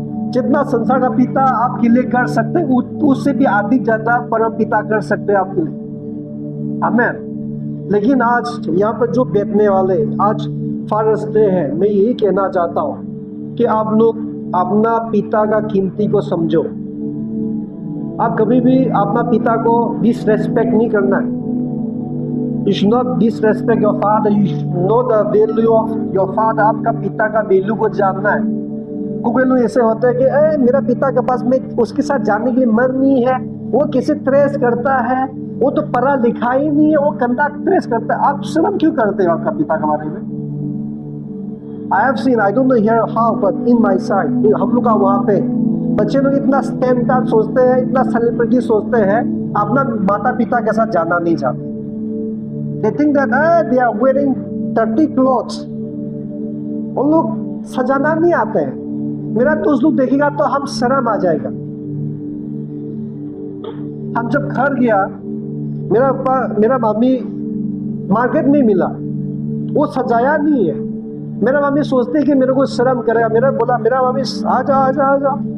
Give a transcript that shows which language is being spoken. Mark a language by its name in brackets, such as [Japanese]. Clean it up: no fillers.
[Hindi] जितना संसार का पिता आपके लिए कर सकते उससे भी अधिक ज्यादा परम पिता कर सकते हैं आपके लिए। आमीन। लेकिन आज यहाँ पर जो बैठने वाले, आज फादर्स डे है, मैं यही कहना चाहता हूँ कि आप लोग अपना पिता का कीमती को समझो। आप कभी भी अपना पिता को डिसरेस्पेक्ट नहीं करना है। [English] You should not disrespect your father. You should know the value of your father. [Hindi] आपका पिता का वैल्यू को जानना है। कुछ लोग ऐसे होते हैं कि मेरा पिता के पास, में उसके साथ जाने के लिए मन नहीं है, वो कैसे ट्रेस करता है, वो तो पढ़ा लिखा ही नहीं है, वो कंधा ट्रेस करता है। आप शर्म क्यों करते हो आपका पिता के बारे में? [English] I have seen, I don't know here how, but in my side, [Hindi] हम लोग का वहाँ पे बच्चे लोग इतना स्टैंडर्ड सोचते हैं, इतना सेलिब्रिटी सोचते हैं, अपना माता पिता के साथ जाना नहीं चाहते। [English] They think that they are wearing dirty clothes. [Hindi] उन लोग सजाना नहीं आते हैं, मेरा दोस्त लोग देखेगा तो हम शर्म आ जाएगा। हम जब घर गया, मेरा मम्मी मार्केट में मिला, वो सजाया नहीं है। मेरा मम्मी सोचते कि मेरे को शर्म करेगा। मेरा मम्मी आजा आजा आजा।